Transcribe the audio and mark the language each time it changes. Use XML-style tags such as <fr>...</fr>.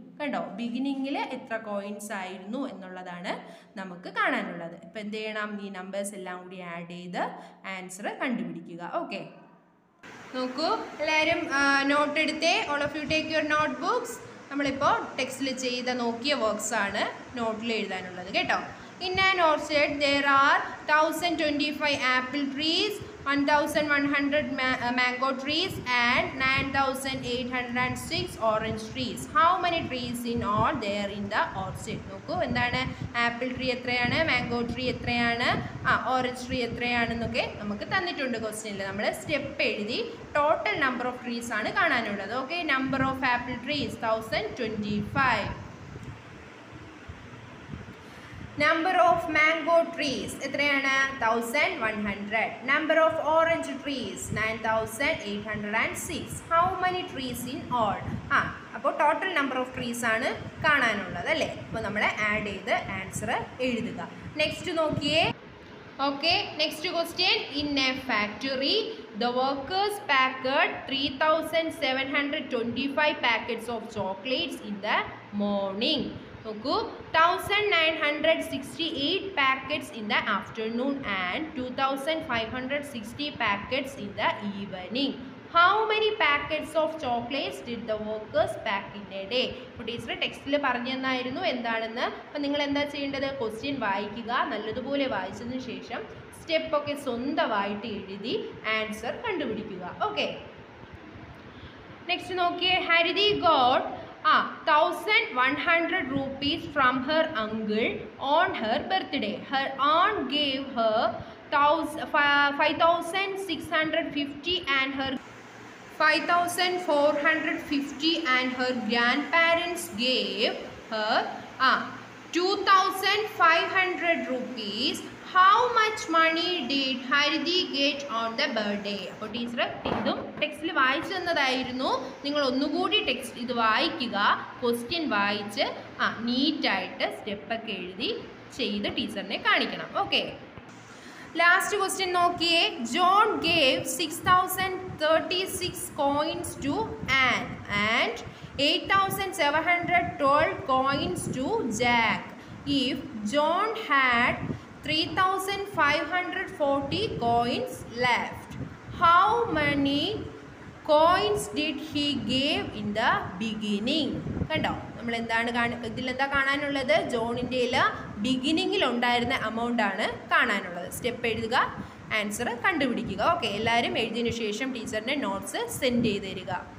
<ml>കണ്ടോ, ബിഗിനിങ്ങിൽ എത്ര കോയിൻസ് ആയിരുന്നു എന്നുള്ളതാണ് നമുക്ക് കാണാനുള്ളത്. ഇപ്പം എന്ത് ചെയ്യണം? ഈ നമ്പേഴ്സ് എല്ലാം കൂടി ആഡ് ചെയ്ത് ആൻസർ കണ്ടുപിടിക്കുക. ഓക്കെ, നോക്കൂ, എല്ലാവരും നോട്ട് എടുത്തേ. All of you take your not books. നമ്മളിപ്പോൾ ടെക്സ്റ്റിൽ ചെയ്ത നോക്കിയ വർക്ക്സ് ആണ് നോട്ടിൽ എഴുതാനുള്ളത് കേട്ടോ.</ml> <en>In an orchard there are 1025 apple trees, 1100 mango trees and 9806 orange trees. How many trees in all there in the orchard?</en> <ml>നോക്കൂ, എന്താണ് ആപ്പിൾ ട്രീ എത്രയാണ്, മാംഗോ ട്രീ എത്രയാണ്, ഓറഞ്ച് ട്രീ എത്രയാണെന്നൊക്കെ നമുക്ക് തന്നിട്ടുണ്ട് ക്വസ്റ്റ്യനിൽ. നമ്മൾ സ്റ്റെപ്പ് എഴുതി ടോട്ടൽ നമ്പർ ഓഫ് ട്രീസ് ആണ് കാണാനുള്ളത്.</ml> <en>Okay, number of apple trees 1025. Number of mango trees എത്രയാണ്? 1100. Number of orange trees 9806. How many trees in all?</en> <ml>അപ്പോൾ ടോട്ടൽ നമ്പർ ഓഫ് ട്രീസ് ആണ് കാണാനുള്ളത് അല്ലേ. അപ്പോൾ നമ്മൾ ആഡ് ചെയ്ത് ആൻസർ എഴുതുക.</ml> <en>Next നോക്കിയേ. Okay, next question. In a factory the workers packed 3725 packets of chocolates in the morning. നോക്കൂ, 1968 packets in the afternoon and 2560 packets in the evening. How many packets of chocolates did the workers pack in a day?</en> <ml>ഇപ്പോൾ teacher ടെക്സ്റ്റിൽ പറഞ്ഞു തന്നായിരുന്നു എന്താണെന്ന്. അപ്പം നിങ്ങൾ എന്താ ചെയ്യേണ്ടത്? ക്വസ്റ്റ്യൻ വായിക്കുക, നല്ലതുപോലെ വായിച്ചതിന് ശേഷം സ്റ്റെപ്പൊക്കെ സ്വന്തമായിട്ട് എഴുതി ആൻസർ കണ്ടുപിടിക്കുക.</ml> <en>Okay, next നോക്കിയേ. Harithi got 1100 rupees from her uncle on her birthday. Her aunt gave her 5650 and her 5450 and her grandparents gave her 2,500 rupees. How much money did Haridi get on the birthday?</en> <ml>അപ്പോൾ teacher ഇതും ടെക്സ്റ്റിൽ വായിച്ചു തന്നതായിരുന്നു. നിങ്ങൾ ഒന്നുകൂടി text ഇത് വായിക്കുക, question വായിച്ച് നീറ്റായിട്ട് സ്റ്റെപ്പൊക്കെ എഴുതി ചെയ്ത് ടീച്ചറിനെ കാണിക്കണം.</ml> <en>Okay, last question നോക്കിയേ. John gave 6,036 coins to Anne and 8,712 coins to Jack. If John had 3,540 coins left, how many coins did he give in the beginning?</en> <ml>കണ്ടോ, നമ്മൾ എന്താണ് ഇതിലെന്താ കാണാനുള്ളത്? ജോണിൻ്റെ ബിഗിനിങ്ങിൽ ഉണ്ടായിരുന്ന എമൗണ്ട് ആണ് കാണാനുള്ളത്. സ്റ്റെപ്പ് എഴുതുക, ആൻസർ കണ്ടുപിടിക്കുക. ഓക്കെ, എല്ലാവരും എഴുതിയതിനു ശേഷം ടീച്ചറിൻ്റെ നോട്ട്സ് സെൻഡ് ചെയ്ത് തരിക.</ml>